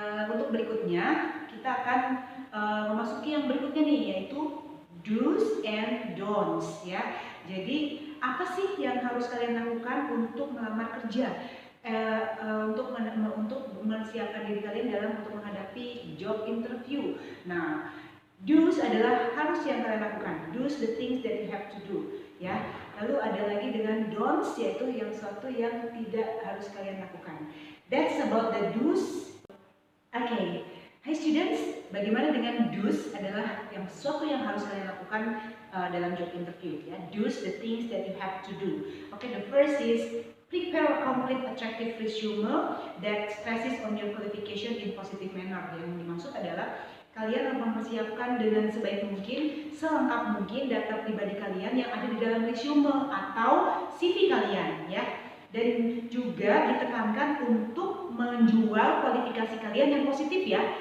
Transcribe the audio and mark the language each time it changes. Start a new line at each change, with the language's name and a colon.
Indonesian: Untuk berikutnya kita akan memasuki yang berikutnya nih, yaitu do's and don'ts ya. Jadi apa sih yang harus kalian lakukan untuk melamar kerja, untuk mempersiapkan diri kalian dalam untuk menghadapi job interview. Nah, do's adalah harus yang kalian lakukan.
English: Do's the things that you have to do ya.
Indonesian: Lalu ada lagi dengan don'ts, yaitu yang sesuatu yang tidak harus kalian lakukan.
English: That's about the do's. Okay, hi students,
Indonesian: bagaimana dengan do's adalah yang sesuatu yang harus kalian lakukan dalam job interview ya.
English: Do's the things that you have to do. Okay, the first is prepare a complete attractive resume that stresses on your qualification in positive manner.
Indonesian: Yang dimaksud adalah kalian mempersiapkan dengan sebaik mungkin, selengkap mungkin data pribadi kalian yang ada di dalam resume atau CV kalian ya. Dan juga ditekankan untuk menjual kualifikasi kalian yang positif ya.